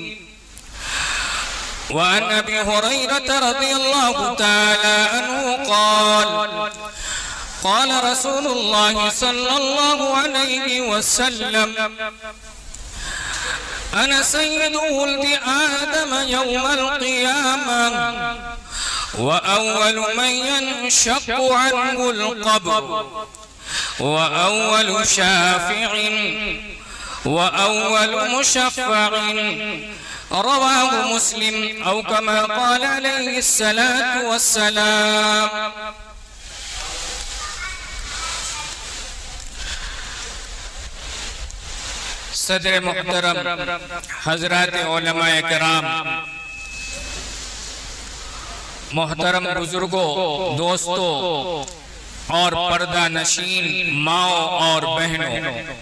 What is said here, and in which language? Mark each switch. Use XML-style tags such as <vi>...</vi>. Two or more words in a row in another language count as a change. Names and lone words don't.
<ar>وعن أبي هريرة رضي الله تعالى عنه قال قال رسول الله صلى الله عليه وسلم أنا سيد ولد آدم يوم القيامة وأول من ينشق عنه القبر وأول شافع وأول مشفع. رواه مسلم أو كما قال عليه الصلاة والسلام.</ar> <ur>صدر محترم حضرات علمائے کرام، محترم بزرگو، دوستو اور پردہ نشین ماؤ اور بہنو,</ur>